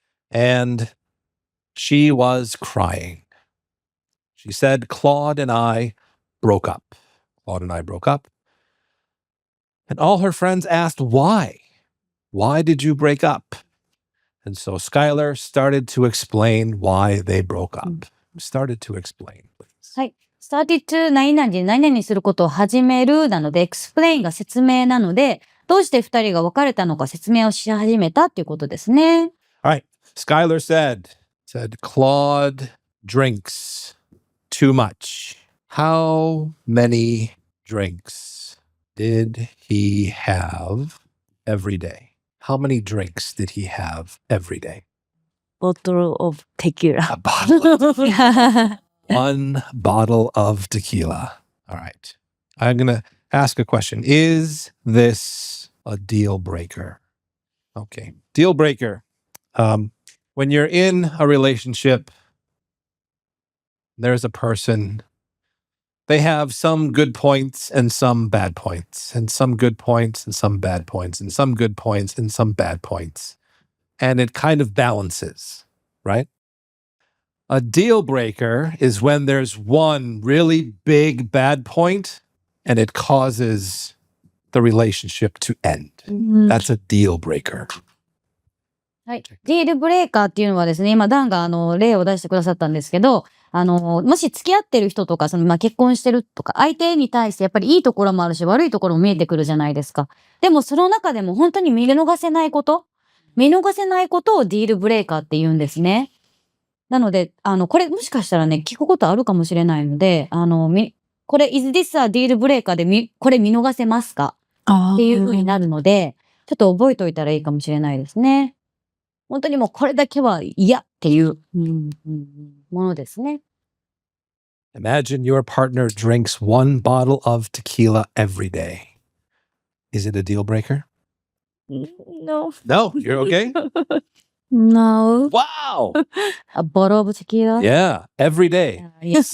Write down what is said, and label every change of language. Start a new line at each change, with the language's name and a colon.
English: And she was crying. She said, Claude and I broke up. And all her friends asked, why? Why did you break up? And so Skyler started to explain why they broke up. Started to explain, please.
Japanese: はい。 started to 何々で何々することを始めるなので、explain が説明なので、どうして二人が別れたのか説明をし始めたっていうことですね。
English: All right. Skyler said, Claude drinks too much. How many drinks did he have every day? How many drinks did he have every day? Bottle of tequila. A bottle. One bottle of tequila. All right. I'm going to ask a question. Is this a deal breaker? Okay. Deal breaker. When you're in a relationship, there's a person, they have some good points and some bad points, and some good points and some bad points, and some good points and some bad points. And it kind of balances, right? A deal breaker is when there's one really big bad point and it causes the relationship to end. That's a deal breaker.
Japanese: はい。ディールブレーカーっていうのはですね、今、ダンが例を出してくださったんですけど、もし付き合ってる人とか、結婚してるとか、相手に対してやっぱりいいところもあるし、悪いところも見えてくるじゃないですか。でも、その中でも本当に見逃せないことをディールブレーカーって言うんですね。なので、これもしかしたらね、聞くことあるかもしれないので、これ、
English: is this a deal breaker
Japanese: でこれ見逃せますかっていう風になるので、ちょっと覚えておいたらいいかもしれないですね。本当にもうこれだけは嫌っていうものですね。
English: Imagine your partner drinks one bottle of tequila every day. Is it a deal breaker? No. No, you're okay? No. Wow. A bottle of tequila? Yeah, every day. Yes.